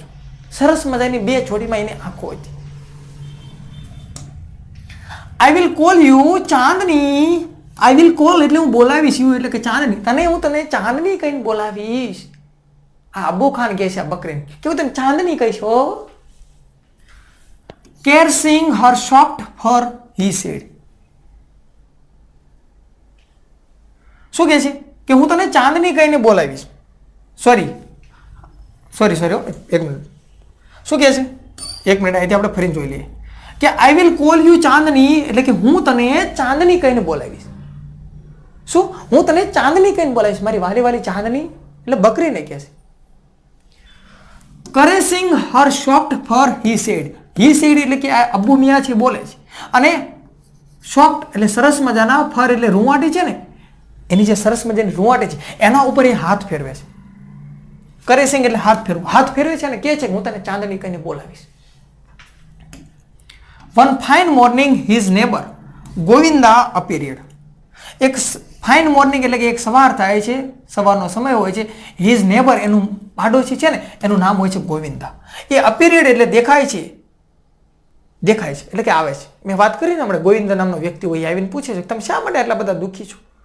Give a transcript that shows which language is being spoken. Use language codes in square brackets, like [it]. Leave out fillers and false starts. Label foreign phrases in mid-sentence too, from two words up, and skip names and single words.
[gu] સરસ મજાની બે જોડીમાં એની આંખો હતી. [en] I will call you Chandni. I will call [gu] એટલે હું બોલાવીશ, યુ એટલે કે ચાંદની, હું તને ચાંદની કહીને બોલાવીશ. આ અબુ ખાન કહે છે આ બકરીને કે હું તને ચાંદની કહીશ. હો. [en] Caressing her soft fur, he said. [gu] શું કહે છે કે હું તને ચાંદની કહીને બોલાવીશ. સોરી, એક મિનિટ. શું કહે છે? એક મિનિટ, અહીંથી આપણે ફરીને જોઈ લઈએ કે [en] I will call you Chandni [gu] એટલે કે હું તને ચાંદની કહીને બોલાવીશ. શું? હું તને ચાંદની કહીને બોલાવીશ, મારી વાલી વાલી ચાંદની. એટલે બકરીને કહે છે. [en] Caressing her soft fur, he said. he said [gu] એટલે કે આ અબ્બુ મિયા છે બોલે છે. અને સોફ્ટ એટલે સરસ મજાના, ફર એટલે રૂંવાટી છે ને, એની જે સરસ મજાની રૂંવાટી છે એના ઉપર એ હાથ ફેરવે છે. કરેસિંગ એટલે હાથ ફેરવે છે અને કહે છે કે હું તને ચાંદની કહીને બોલાવીશ. [en] One fine morning his neighbor ગોવિંદા appeared. [gu] એક [en] fine morning [gu] એટલે કે એક સવાર થાય છે, સવારનો સમય હોય છે. [en] his neighbor [gu] એનું પાડોશી છે ને એનું નામ હોય છે ગોવિંદા. એ અપીરિયડ એટલે દેખાય છે એટલે કે આવે છે. મેં વાત કરી ને હમણાં, ગોવિંદા નામનો વ્યક્તિ હોય આવીને પૂછે છે તમે શા માટે આટલા બધા દુઃખી છો.